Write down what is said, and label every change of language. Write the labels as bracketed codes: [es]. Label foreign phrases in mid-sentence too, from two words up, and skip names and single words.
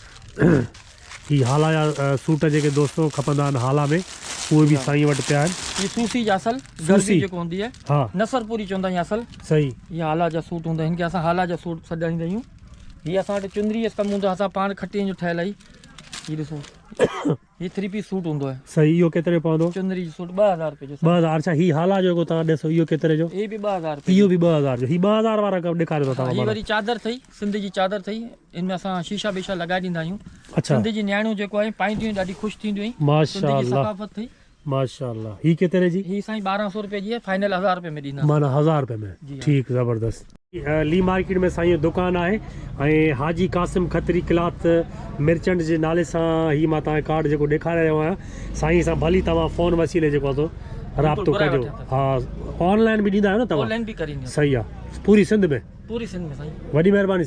[sd] ही हाला जा सूट जेके दोस्तों खपंदा आहिनि हाला में, उहे बि साईं वटि पिया आहिनि। ये सूसी जा असल गर्मी जेको हूंदी आहे, हा, नसरपुरी चवंदा आहियूं असल। सही। ये हाला जा सूट हूंदा आहिनि, कि असां हाला जा सूट सॼाईंदा आहियूं। ये असां वटि चुंदरी जो कमु हूंदो आहे, असां पाण खटीअ जो ठहियल आहे। ये ॾिसो, ये 3 [en] piece suit [sd] हूंदो आहे। सही। इहो केतिरे पवंदो? चुंदरी जो सूट 2000 रुपए जो। 2000। अच्छा, ही हाला जेको तव्हां ॾिसो, इहो केतिरे जो? [ur] یہ بھی 2000 روپے. [sd] इहो बि 2000 जो। ही 2000 वारा कमु ॾेखारियो था ही तव्हां? वरी चादर थई, सिंध जी चादर थई। इनमें असां शीशा बीशा लॻाए ॾींदा आहियूं। अच्छा, सिंध जी न्याणियूं जेको आहे पाईंदियूं, ॾाढी ख़ुशि थींदियूं आहिनि। माशाल्लाह सकाफ़त थई। माशाल्लाह। ही केतिरे जी? ही साईं 1200 रुपए जी है, फाइनल 1000 रुपए में ॾींदा। माना 1000 रुपये में। ठीक, ज़बरदस्त। ली मार्केट में साईं दुकान आहे ऐं हाजी कासिम खत्री क्लॉथ मिर्चेंट जे नाले सां ही मां तव्हांखे कार्ड जेको ॾेखारे रहियो आहियां। साईं सां भली तव्हां फ़ोन वसीले जेको आहे राब्तो कजो। हा, ऑनलाइन बि ॾींदा आहियो न तव्हां? ऑनलाइन भी करींदा। सही आहे। पूरी सिंध में? पूरी सिंध में साईं।